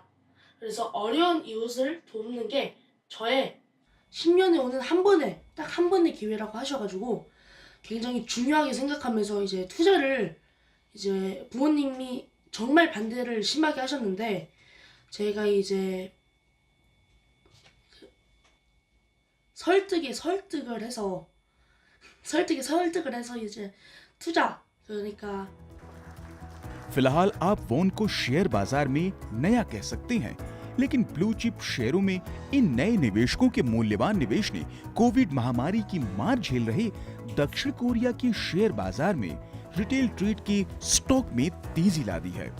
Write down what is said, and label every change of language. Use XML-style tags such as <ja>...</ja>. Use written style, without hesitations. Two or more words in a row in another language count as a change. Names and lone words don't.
<ko>그래서 어려운 이웃을 돕는 게 저의 10년에 오는 딱 한 번의 기회라고 하셔가지고 굉장히 중요하게 생각하면서 이제 투자를 이제 부모님이 정말 반대를 심하게 하셨는데 제가 이제 설득을 해서 이제 투자, 그러니까</ko> <hi>फिलहाल आप वॉन को शेयर बाजार में नया कह सकते हैं, लेकिन</hi> <en>blue chip</en> <hi>शेयरों में इन नए निवेशकों के मूल्यवान निवेश ने कोविड महामारी की मार झेल रहे दक्षिण कोरिया के शेयर बाजार में</hi> <en>retail trade</en> <hi>के स्टॉक में तेजी ला दी है।</hi>